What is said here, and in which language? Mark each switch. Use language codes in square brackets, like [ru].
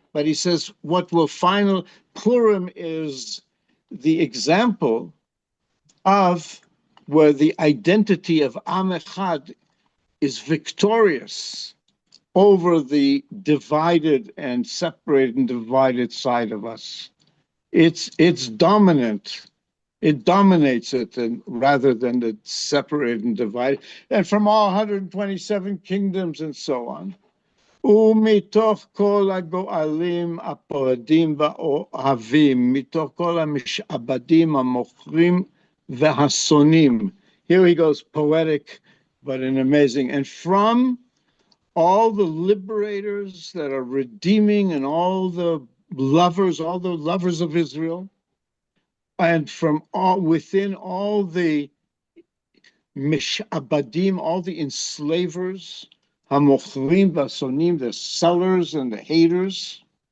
[en] But he says what will final, Purim is the example of where the identity of Am Echad is victorious over the divided and separated and divided side of us. It's dominant. It dominates it, rather than the separated and divided. And from all 127 kingdoms and so on. [he] ומתוך כל הגואלים הפורדים והאוהבים, מתוך כל המשעבדים המוכרים והשונאים. [en] Here he goes, poetic, but an amazing. And from all the liberators that are redeeming and all the lovers of Israel, and from all within all the mishabadim, all the enslavers, hamochrim v'asonim, the sellers and the haters,